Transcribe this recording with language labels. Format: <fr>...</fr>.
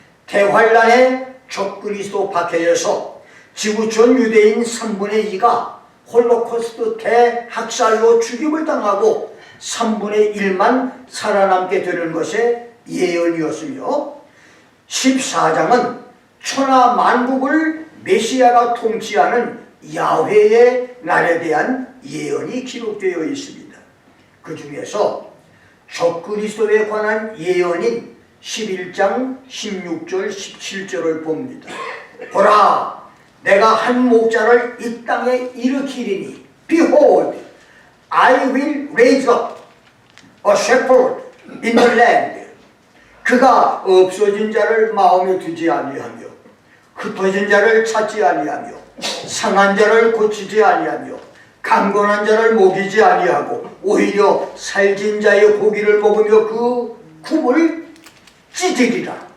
<ko>대환란의 적그리스도 박해에서 지구촌 유대인 3분의 2가 홀로코스트 대학살로 죽임을 당하고 3분의 1만 살아남게 되는 것의 예언이었으며, 14장은 천하 만국을 메시아가 통치하는 야훼의 날에 대한 예언이 기록되어 있습니다. 그 중에서 적그리스도에 관한 예언인 11장 16절 17절을 봅니다. 보라, 내가 한 목자를 이 땅에 일으키리니</ko> <en>Behold, I will raise up a shepherd in the land.</en> <ko>그가 없어진 자를 마음에 두지 아니하며 흩어진 자를 찾지 아니하며 상한 자를 고치지 아니하며 강건한 자를 먹이지 아니하고 오히려 살진 자의 고기를 먹으며 그 굽을 찢으리라.</ko>